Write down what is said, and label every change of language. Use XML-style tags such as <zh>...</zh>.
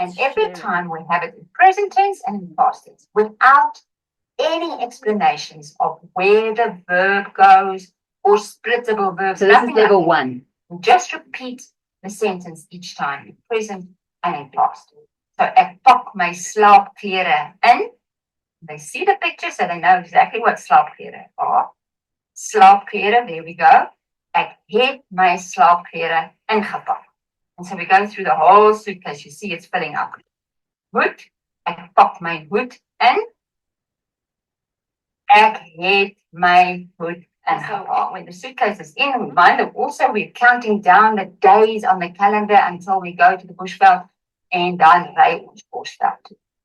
<en>And every time we have it in present tense and in past tense without any explanations of where the verb goes or splittable verbs. So this is nothing level like 1. that. Just repeat the sentence each time in present and in past. So</en> <af>ek pak my slaapklere in.</af> <en>They see the picture, so they know exactly what slaapklere are. Slaapklere, there we go.</en> <af>Ek het my slaapklere ingepak.</af> <en>And so we go through the whole suitcase. You see it's filling up.</en> <af>Hoed, ek pak my hoed in. Ek het my hoed ingepak.</af> <en>When the suitcase is in, we mind that also we're counting down the days on the calendar until we go to the bushveld and</en> <af>dan ry ons bushveld toe.</af>